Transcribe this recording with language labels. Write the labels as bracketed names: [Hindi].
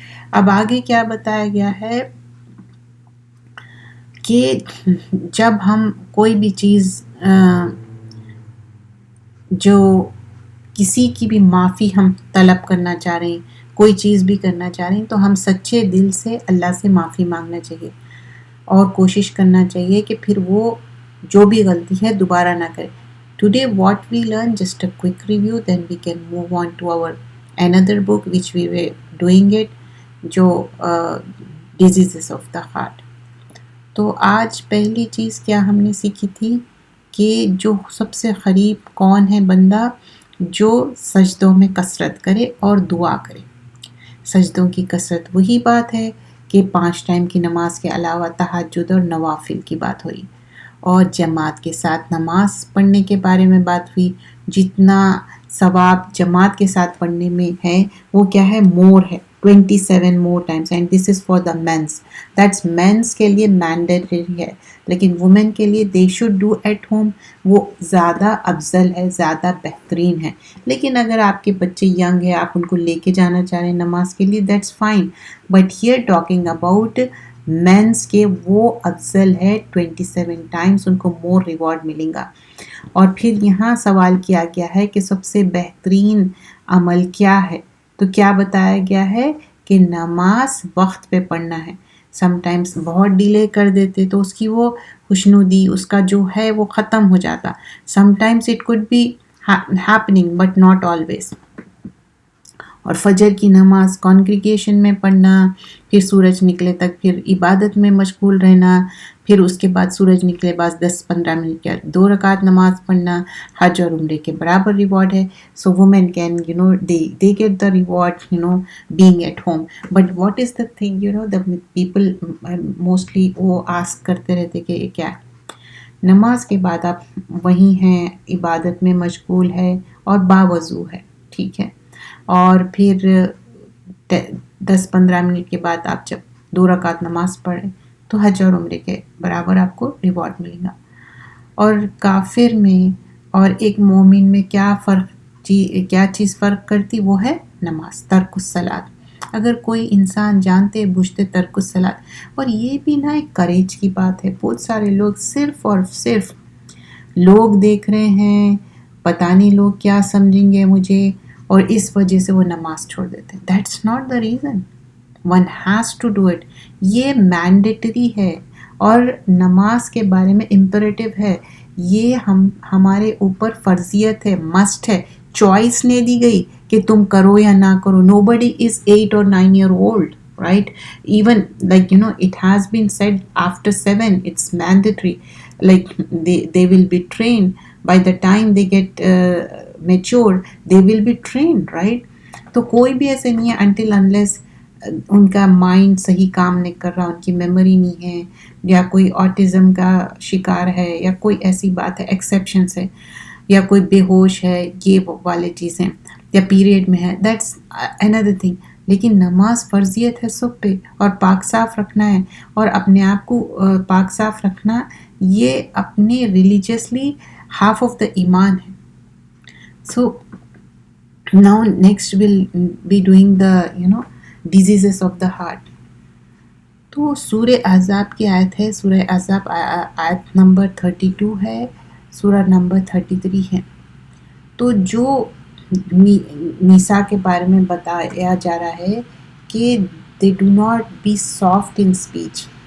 [Urdu] اب آگے کیا بتایا گیا ہے کہ جب ہم کوئی بھی چیز جو کسی کی بھی معافی ہم طلب کرنا چاہ رہے ہیں، کوئی چیز بھی کرنا چاہ رہے ہیں، تو ہم سچے دل سے اللہ سے معافی مانگنا چاہیے اور کوشش کرنا چاہیے کہ پھر وہ جو بھی غلطی ہے دوبارہ نہ کرے. [English] Today what we learn, just a quick review, then we can move on to our another book which we were doing it, جو diseases of the heart. [Urdu] تو آج پہلی چیز کیا ہم نے سیکھی تھی کہ جو سب سے قریب کون ہے بندہ جو سجدوں میں کثرت کرے اور دعا کرے. سجدوں کی کثرت وہی بات ہے کہ 5 ٹائم کی نماز کے علاوہ تہجد اور نوافل کی بات ہوئی، اور جماعت کے ساتھ نماز پڑھنے کے بارے میں بات ہوئی. جتنا ثواب جماعت کے ساتھ پڑھنے میں ہے وہ کیا ہے؟ مور ہے، [English] 27 more times, and this is for the men's. That's men's کے لیے mandatory ہے، لیکن women کے لیے they should do at home. [Urdu] وہ زیادہ افضل ہے، زیادہ بہترین ہے. لیکن اگر آپ کے بچے ینگ ہیں، آپ ان کو لے کے جانا چاہ رہے ہیں نماز کے لیے، [English] that's fine. But here talking about men's [Urdu] کے وہ افضل ہے [English] 27 times، ان کو more reward ملیں گا. [Urdu] اور پھر یہاں سوال کیا گیا ہے کہ سب سے بہترین عمل کیا ہے؟ تو کیا بتایا گیا ہے کہ نماز وقت پہ پڑھنا ہے. سم ٹائمز بہت ڈیلے کر دیتے تو اس کی وہ خوشنودی، اس کا جو ہے وہ ختم ہو جاتا. [English] Sometimes it could be happening but not always. [Urdu] اور فجر کی نماز کانگریگیشن میں پڑھنا، پھر سورج نکلے تک پھر عبادت میں مشغول رہنا، پھر اس کے بعد سورج نکلے بعد 10-15 منٹ کے 2 رکعت نماز پڑھنا، حج اور عمرے کے برابر ریوارڈ ہے. [English] So women can they get the reward being at home. But what is the thing the people mostly [Urdu] وہ آسک کرتے رہتے کہ یہ کیا ہے. نماز کے بعد آپ وہیں ہیں، عبادت میں مشغول ہے اور باوضو ہے، ٹھیک ہے، اور پھر 10-15 منٹ کے بعد آپ جب 2 رکعت نماز پڑھیں تو حج اور عمرے کے برابر آپ کو ریوارڈ ملے گا. اور کافر میں اور ایک مومن میں کیا چیز فرق کرتی، وہ ہے نماز، ترک الصلاۃ. اگر کوئی انسان جانتے بوجھتے ترک الصلاۃ، اور یہ بھی نہ ایک کریج کی بات ہے، بہت سارے لوگ صرف اور صرف لوگ دیکھ رہے ہیں، پتہ نہیں لوگ کیا سمجھیں گے مجھے، اور اس وجہ سے وہ نماز چھوڑ دیتے ہیں. [English] That's not the reason. One has to do it. [Urdu] یہ مینڈیٹری ہے اور نماز کے بارے میں امپریٹو ہے، یہ ہمارے اوپر فرضیت ہے، مسٹ ہے، چوائس نہیں دی گئی کہ تم کرو یا نہ کرو. [English] Nobody is 8 or 9 year old, right? Even like it has been said after 7 it's mandatory. Like they will be trained by the time they get mature, they will be trained, right? [Urdu] تو کوئی بھی ایسے نہیں ہے until unless ان کا mind صحیح کام نہیں کر رہا، ان کی میموری نہیں ہے، یا کوئی آٹزم کا شکار ہے، یا کوئی ایسی بات ہے، ایکسیپشنس ہے، یا کوئی بے ہوش ہے، یہ والے چیزیں، یا پیریڈ میں ہے، دیٹس another thing. لیکن نماز فرضیت ہے سب پہ، اور پاک صاف رکھنا ہے، اور اپنے آپ کو پاک صاف رکھنا یہ اپنے ریلیجیسلی ہاف آف دا ایمان ہے. [English] So now next we'll be doing the diseases of the heart. [Urdu] تو سورہ احزاب کی آیت ہے، سورہ احزاب آیت نمبر 32 ہے، سورہ نمبر 33 ہے. تو جو نساء کے بارے میں بتایا جا رہا ہے کہ [English] they do not be soft in speech.